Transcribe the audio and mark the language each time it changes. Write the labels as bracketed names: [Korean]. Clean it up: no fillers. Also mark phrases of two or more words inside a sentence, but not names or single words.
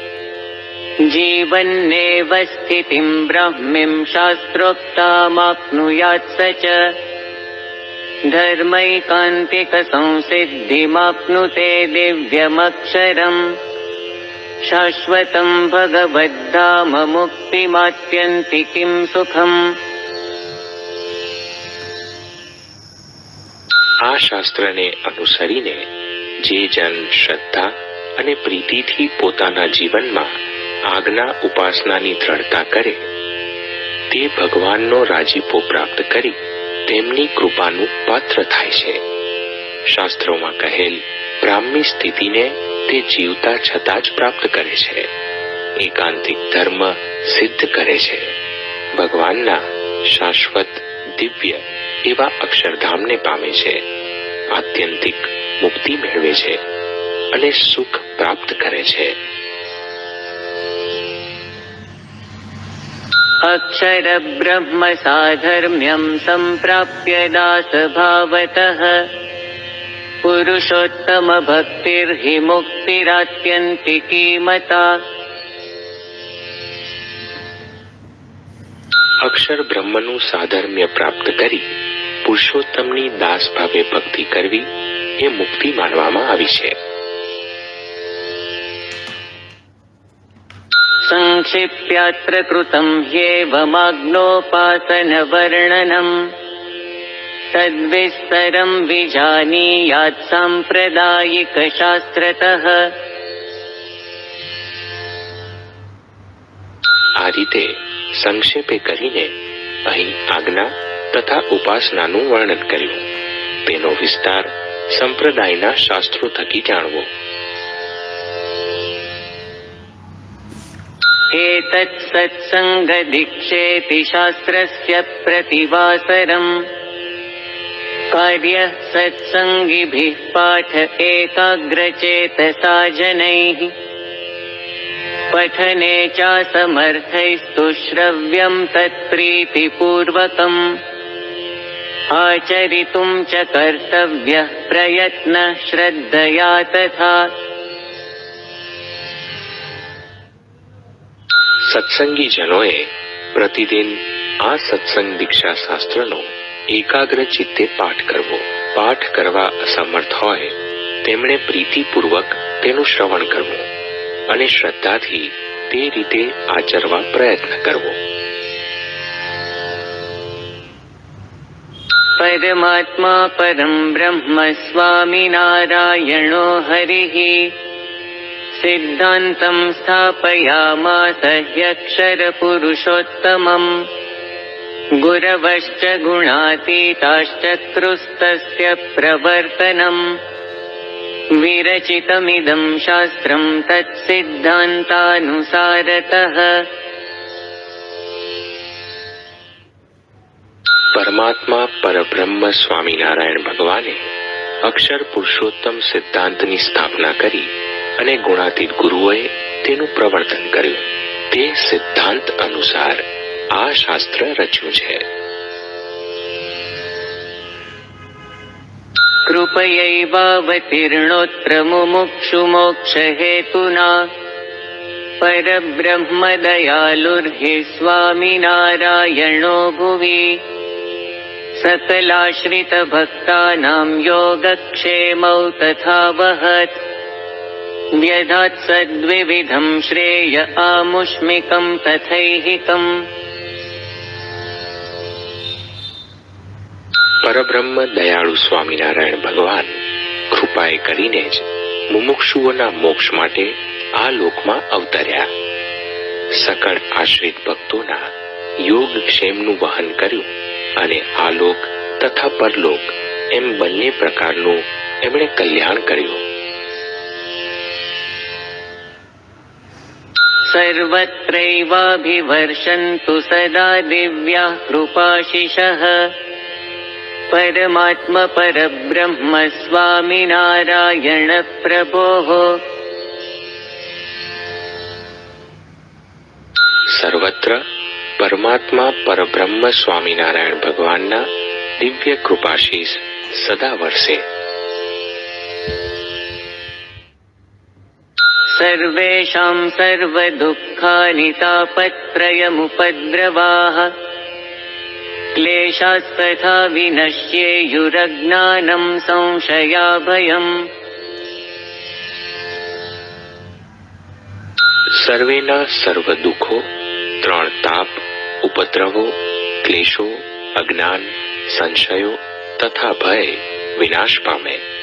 [Sanskrit] जीवन्नेव स्थितिं ब्राह्मीं शास्त्रोक्तामाप्नुयात् स च धर्मैकान्तिकसंसिद्धिमाप्नुते दिव्यमक्षरम् शाश्वतं भगवद्धाम मुक्तिमात्यन्तिकं सुखम्। [Gujarati] આ શાસ્ત્રને અનુસરીને જે જન શ્રદ્ધા અને પ્રીતિથી પોતાના જીવનમાં આજ્ઞા ઉપાસનાની દ્રઢતા કરે તે ભગવાનનો રાજીપો પ્રાપ્ત કરી તેમની કૃપાનું પાત્ર થાય છે. શાસ્ત્રોમાં કહેલ બ્રાહ્મી સ્થિતિને તે જીવતા છતાં જ પ્રાપ્ત કરે છે. એકાંતિક ધર્મ સિદ્ધ કરે છે. ભગવાનના શાશ્વત દિવ્ય એવા અક્ષરધામને પામે છે. આત્યંતિક મુક્તિ મેળવે છે અને સુખ પ્રાપ્ત કરે છે. [Sanskrit] अक्षर ब्रह्म साधर्म्यं सम्प्राप्य दासभावतः पुरुषोत्तम भक्तिर्हि मुक्तिरात्यन्तिकी मता। [Gujarati] અક્ષર બ્રહ્મનું સાધર્મ્ય પ્રાપ્ત કરી પુરુષોત્તમની દાસ ભાવે ભક્તિ કરવી એ મુક્તિ માનવામાં આવી છે. [Sanskrit] संक्षिप्यात्र कृतं ह्येवमाग्नोपासनवर्णनम् तद्विस्तरं विजानीयात् साम्प्रदायिकशास्त्रतः। [Gujarati] આ રીતે સંક્ષેપે કરીને અહીં આજ્ઞા તથા ઉપાસનાનું વર્ણન કર્યું. તેનો વિસ્તાર સંપ્રદાયના શાસ્ત્રો થકી જાણવો. [Sanskrit] एतत् सत्सङ्गदीक्षेति शास्त्रस्य प्रतिवासरम् कार्यः सत्सङ्गिभिः पाठ एकाग्रचेतसा जनैः पठने चासमर्थैस्तु श्रव्यं तत्प्रीतिपूर्वकम् आचरितुं च कर्तव्यः प्रयत्नः श्रद्धया तथा। [Gujarati] સત્સંગી જનોએ પ્રતિદિન આ સત્સંગ દીક્ષા શાસ્ત્રનો એકાગ્ર ચિત્તે પાઠ કરવો. પાઠ કરવા અસમર્થ હોય તેમણે પ્રીતિપૂર્વક તેનું શ્રવણ કરવું અને શ્રદ્ધાથી તે રીતે આચરવા પ્રયત્ન કરવો. [Sanskrit] परमात्मा परम ब्रह्म स्वामिनारायणो हरिः सिद्धांतं स्थापयामास ह्यक्षरपुरुषोत्तमम् गुरवश्च गुणातीताश्चक्रुस्तस्य प्रवर्तनम् विरचितमिदं शास्त्रं तत्सिद्धान्तानुसारतः। [Gujarati] પરમાત્મા પરબ્રહ્મ સ્વામિનારાયણ ભગવાને અક્ષર પુરુષોત્તમ સિદ્ધાંતની સ્થાપના કરી અને ગુણાતીત ગુરુઓએ તેનું પ્રવર્તન કર્યું. તે સિદ્ધાંત અનુસાર આ શાસ્ત્ર રચ્યું છે. [Sanskrit] कृपयैवावतीर्णोऽत्र मुमुक्षुमोक्षहेतुना परब्रह्मदयालुर्हि स्वामिनारायणो भुवि सकलाश्रितभक्तानां योगक्षेमौ तथा वहत् व्यधात् सद्विविधं श्रेय आमुष्मिकं तथैहिकम्। [Gujarati] પરબ્રહ્મ દયાળુ સ્વામિનારાયણ ભગવાન કૃપાએ કરીને જ મુમુક્ષુઓના મોક્ષ માટે આ લોકમાં અવતર્યા. સકળ આશ્રિત ભક્તોના યોગ ક્ષેમનું વહન કર્યું અને આ લોક તથા પરલોક એમ બંને પ્રકારનું એમણે કલ્યાણ કર્યું. [Sanskrit] सर्वत्रैवाभिवर्षन्तु सदा दिव्याः कृपाशिषः परमात्म परब्रह्म स्वामिनारायण प्रभोः। [Gujarati] સર્વત્ર પરમાત્મા પરબ્રહ્મ સ્વામિનારાયણ ભગવાનના દિવ્ય કૃપાશીષ સદા વર્ષે. [Sanskrit] सर्वेषां सर्वदुःखानि तापत्रयमुपद्रवाः क्लेशास्तथा विनश्येयुरज्ञानं संशयाभयम्। [Gujarati] સર્વેના સર્વ દુઃખો, ત્રણ તાપ, ઉપદ્રવો, ક્લેશો, અજ્ઞાન, સંશયો તથા ભય વિનાશ પામે.